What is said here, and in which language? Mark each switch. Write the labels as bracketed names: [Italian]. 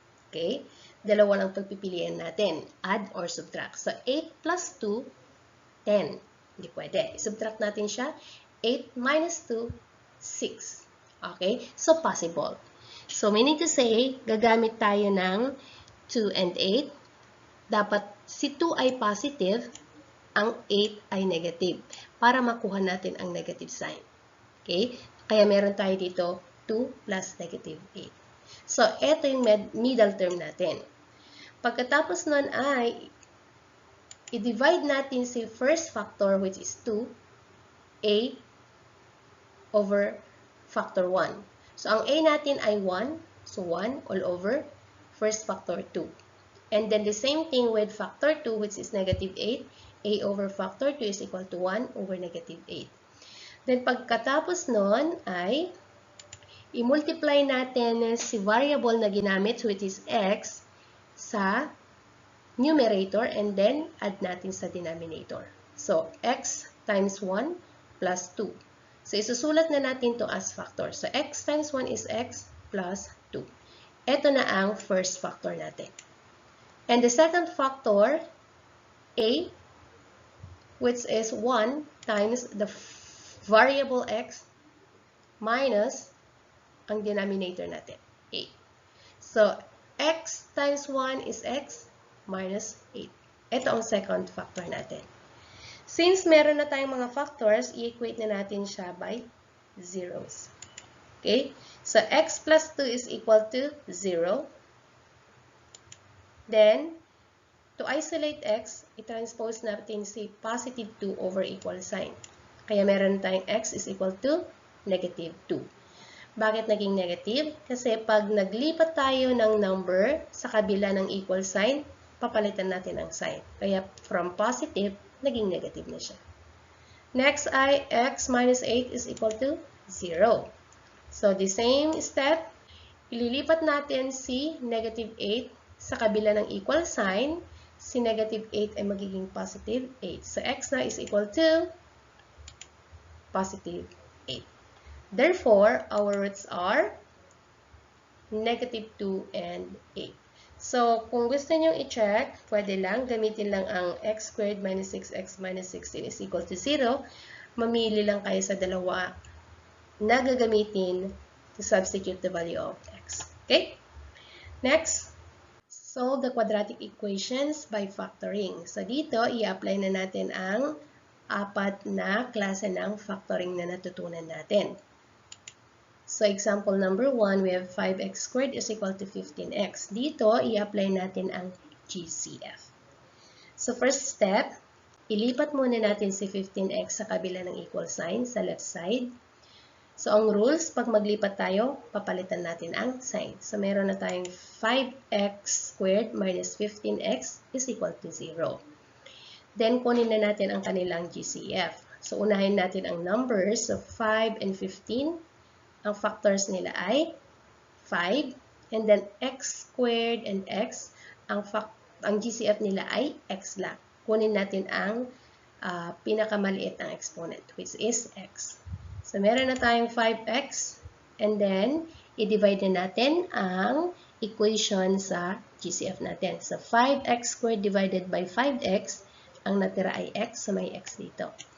[Filipino] Okay? Dalawa lang pagpipilian natin. [English] Add or subtract. [Filipino] So, 8 plus 2, 10. Hindi pwede. I-subtract natin siya. [English] 8 minus 2, 6. Okay? So, possible. So, meaning to say, gagamit tayo ng 2 and 8. [Filipino] Dapat si 2 ay positive, ang 8 ay negative. Para makuha natin ang negative sign. Okay? Kaya meron tayo dito 2 plus negative 8. [English] So, ito yung middle term natin. [Filipino] Pagkatapos nun ay i-divide natin si [English] first factor, which is 2, A over factor 1. So, ang A natin ay 1. So, 1 all over first factor 2. And then, the same thing with factor 2, which is negative 8. A over factor 2 is equal to 1 over negative 8. [Filipino] Then, pagkatapos nun ay i-multiply natin si variable na ginamit, [English] which is x, [Filipino] sa numerator, and then add natin sa denominator. [English] So, x times 1 plus 2. [Filipino] So, isusulat na natin to as factor. [English] So, x times 1 is x plus 2. [Filipino] Ito na ang first factor natin. [English] And the second factor, a, which is 1 times the variable x minus [Filipino] ang denominator natin, [English] a. So, x times 1 is x minus 8. [Filipino] Ito ang second factor natin. Since meron na tayong mga factors, i-equate na natin siya by zeros. [English] Okay? So, x plus 2 is equal to 0. Then, to isolate x, i-transpose natin si positive 2 over equal sign. [Filipino] Kaya meron tayong x is equal to negative 2. Bakit naging negative? Kasi pag naglipat tayo ng number sa kabila ng equal sign, papalitan natin ang sign. Kaya from positive, naging negative na siya. [English] Next ay x minus 8 is equal to 0. [Filipino] So, the same step, ililipat natin si negative 8 sa kabila ng equal sign. Si negative 8 ay magiging positive 8. So, x na is equal to [English] positive 8. Therefore, our roots are negative 2 and 8. [Filipino] So, kung gusto nyo i-check, pwede lang, gamitin lang ang [English] x squared minus 6x minus 16 is equal to 0. [Filipino] Mamili lang kayo sa dalawa na gagamitin [English] to substitute the value of x. [Filipino] Okay? [English] Next, solve the quadratic equations by factoring. [Filipino] So, dito, i-apply na natin ang apat na klase ng factoring na natutunan natin. [English] So, example number 1, we have 5x squared is equal to 15x. [Filipino] Dito, i-apply natin ang GCF. So, first step, ilipat muna natin si 15x sa kabila ng equal sign sa left side. So, ang rules, pag maglipat tayo, papalitan natin ang sign. [English] So, meron na tayong 5x squared minus 15x is equal to 0. [Filipino] Then, kunin na natin ang kanilang GCF. So, unahin natin ang numbers. [English] So, 5 and 15. Ang factors nila ay 5. And then, x squared and x. Ang GCF nila ay x lang. [Filipino] Kunin natin ang pinakamaliit ng exponent, which is x. So, meron na tayong 5x. And then, i-divide na natin ang equation sa GCF natin. [English] So, 5x squared divided by 5x. [Filipino] Ang natira ay x, so may x dito.